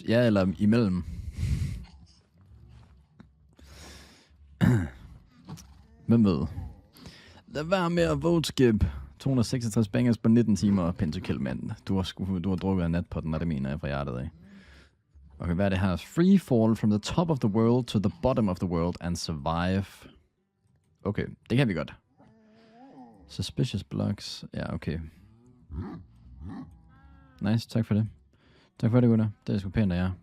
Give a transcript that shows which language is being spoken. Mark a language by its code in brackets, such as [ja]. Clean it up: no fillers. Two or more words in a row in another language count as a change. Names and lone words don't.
[da] Ja, eller imellem. Hvem ved? Lad være med at vote skip. 266 bangers på 19 timer. Pentakill, mand. Du har drukket af natpotten, og det mener jeg fra hjertet af. Okay, hvad er det her? [en] Free fall from the top of the world to the bottom of the world and survive. [da] Okay, det kan vi godt. [en] Suspicious blocks. [da] Ja, okay. Nice, tak for det. Tak for det, gutter. Det er sgu pænt af jer.